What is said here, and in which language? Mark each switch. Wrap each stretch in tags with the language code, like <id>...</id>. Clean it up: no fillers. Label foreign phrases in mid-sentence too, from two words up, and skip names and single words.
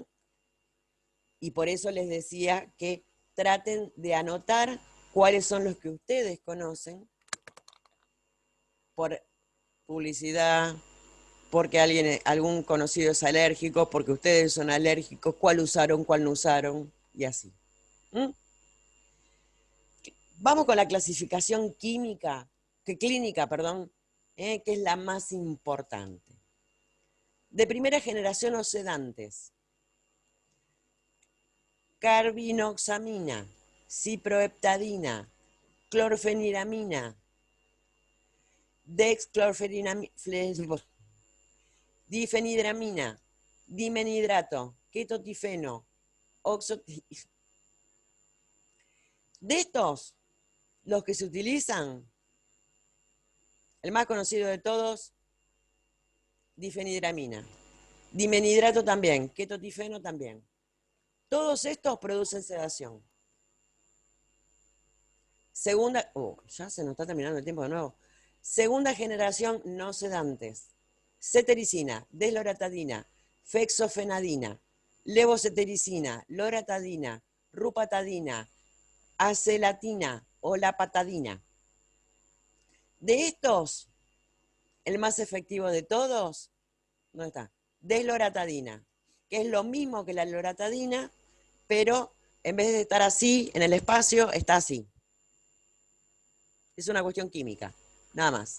<es>Y por eso les decía que traten de anotar cuáles son los que ustedes conocen por publicidad, porque algún conocido es alérgico, porque ustedes son alérgicos, cuál usaron, cuál no usaron, y así. ¿Mm? Vamos con la clasificación clínica, perdón, que es la más importante. De primera generación o sedantes. Carbinoxamina, ciproheptadina, clorfeniramina, difenidramina, dimenidrato, ketotifeno, de estos, los que se utilizan, el más conocido de todos, difenidramina. Dimenidrato también, ketotifeno también. Todos estos producen sedación. Segunda, ya se nos está terminando el tiempo de nuevo. Segunda generación no sedantes. Cetericina, desloratadina, fexofenadina, levocetericina, loratadina, rupatadina, acelatina o lapatadina. De estos, el más efectivo de todos, ¿dónde está? Desloratadina, que es lo mismo que la loratadina, pero en vez de estar así en el espacio, está así. Es una cuestión química, nada más.</es>